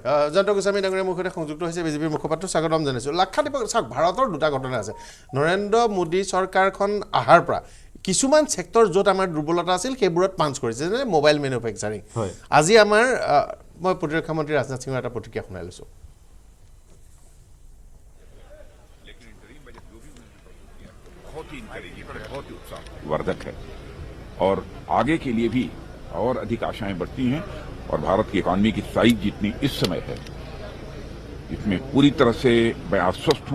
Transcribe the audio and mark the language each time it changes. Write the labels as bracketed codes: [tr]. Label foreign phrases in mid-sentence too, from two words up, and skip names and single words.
[as] জয়ন্ত গোস্বামী ডাঙৰীয়া মোৰ সৈতে সংযুক্ত হৈছে বিজেপিৰ মুখপাত্ৰ স্বাগতম জনাইছোঁ লক্ষদ্বীপক চাওক ভাৰতৰ 2টা ঘটনা আছে নৰেন্দ্ৰ মোদী চৰকাৰখন অহাৰ পৰা কিছুমান ছেক্টৰ য'ত আমাৰ দুৰ্বলতা আছিল সেইবোৰত পাঞ্চ কৰিছে যেনে [en] mobile manufacturing [as] আজি আমাৰ মই প্ৰতিৰক্ষা মন্ত্ৰী ৰাজনাথ সিঙৰ এটা প্ৰতিক্ৰিয়া শুনাই লৈছোঁ। [hi] वर्धक है और आगे के लिए भी और अधिक आशाएं बढ़ती हैं और भारत की इकॉनमी की साइज जितनी इस समय है इसमें पूरी तरह से मैं आश्वस्त हूं।